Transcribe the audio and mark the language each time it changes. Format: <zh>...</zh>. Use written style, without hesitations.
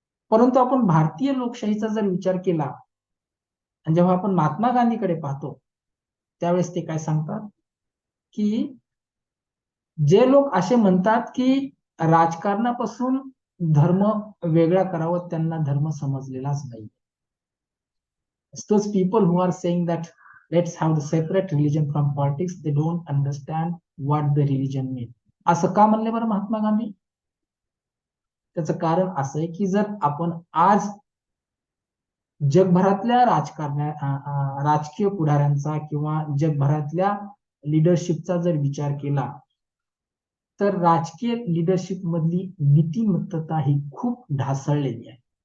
<mr>परंतु आपण भारतीय लोकशाहीचा जर विचार केला आणि जेव्हा आपण महात्मा गांधीकडे पाहतो त्यावेळेस ते काय सांगतात की जे लोक असे म्हणतात की राजकारणापासून धर्म वेगळा करावा, त्यांना धर्म समजलेलाच नाही.</mr> <en>Those people who are saying that let's have the separate religion from politics, they don't understand what the religion means.</en> <mr>असं का म्हणले बरं महात्मा गांधी? त्याचं कारण असं आहे की जर आपण आज जगभरातल्या राजकीय पुढाऱ्यांचा किंवा जगभरातल्या लिडरशिपचा जर विचार केला तर राजकीय लिडरशिप मधली नीतिमत्ता ही खूप ढासळलेली आहे.</mr>